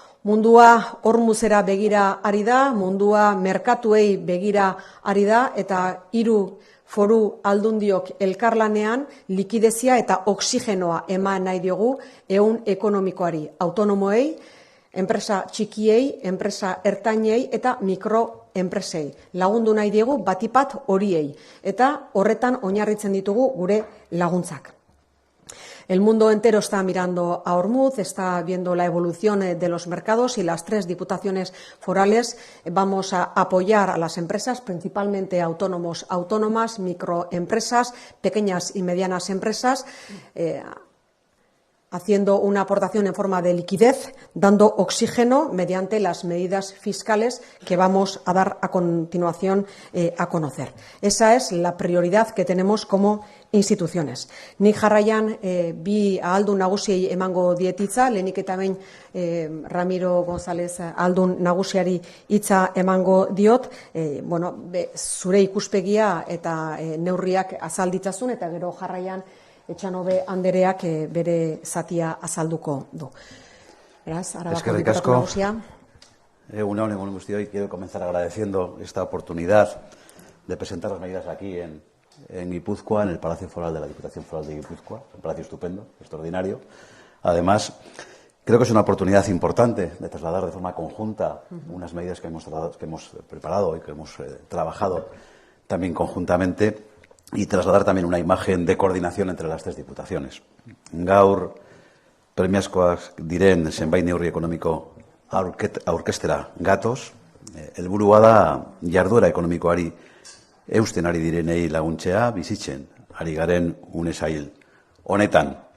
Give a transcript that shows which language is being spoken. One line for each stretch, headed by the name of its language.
Basque: Mundua hormuzera begira ari da, mundua merkatuei begira ari da, eta 3 foru aldundiok elkarlanean likidezia eta oksigenoa eman nahi diogu ehun ekonomikoari, autonomoei, enpresa txikiei, enpresa ertainei eta mikroenpresei. Lagundu nahi diegu batipat horiei eta horretan oinarritzen ditugu gure laguntzak.
Spanish: El mundo entero está mirando a Ormuz, está viendo la evolución de los mercados y las 3 diputaciones forales vamos a apoyar a las empresas, principalmente autónomos, autónomas, microempresas, pequeñas y medianas empresas, haciendo una aportación en forma de liquidez, dando oxígeno mediante las medidas fiscales que vamos a dar a continuación a conocer. Esa es la prioridad que tenemos como instituciones.
Basque: Nik jarraian bi ahaldun nagusiei emango dietitza, lehenik eta behin Ramiro González ahaldun nagusiari hitza emango diot, zure ikuspegia eta neurriak azalditzazun eta gero jarraian Etxanobe Andereak bere zatia azalduko du. Beraz, Arabako diputatu nagusia. Egun guztioi,
Spanish: quiero comenzar agradeciendo esta oportunidad de presentar las medidas aquí en Guipúzcoa, en el Palacio Foral de la Diputación Foral de Guipúzcoa, un palacio estupendo, extraordinario. Además, creo que es una oportunidad importante de trasladar de forma conjunta unas medidas que hemos preparado y que hemos trabajado también conjuntamente, y trasladar también una imagen de coordinación entre las 3 diputaciones.
Basque: Gaur, premiazkoak diren zenbait neurri ekonomiko aurkeztera gatoz, helburua da jarduera ekonomikoari eusten ari direnei laguntzea, bizitzen ari garen une zail honetan.